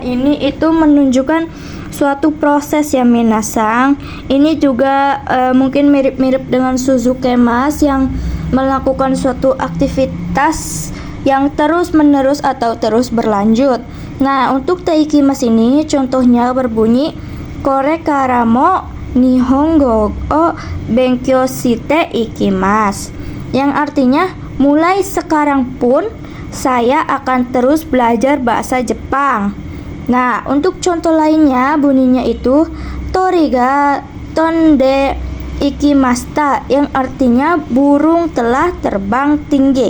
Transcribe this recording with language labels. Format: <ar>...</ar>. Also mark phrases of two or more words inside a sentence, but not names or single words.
<id>Ini itu menunjukkan suatu proses ya minasang. Ini juga mungkin mirip-mirip dengan suzukemas yang melakukan suatu aktivitas yang terus menerus atau terus berlanjut. Nah, untuk</id> <ja>ていきます</ja> <id>ini contohnya berbunyi</id> <ja>これからも日本語を勉強していきます,</ja> <id>yang artinya mulai sekarang pun saya akan terus belajar bahasa Jepang. Nah, untuk contoh lainnya bunyinya itu</id> <ja>鳥が飛んでいきました,</ja> <id>yang artinya burung telah terbang tinggi.</id>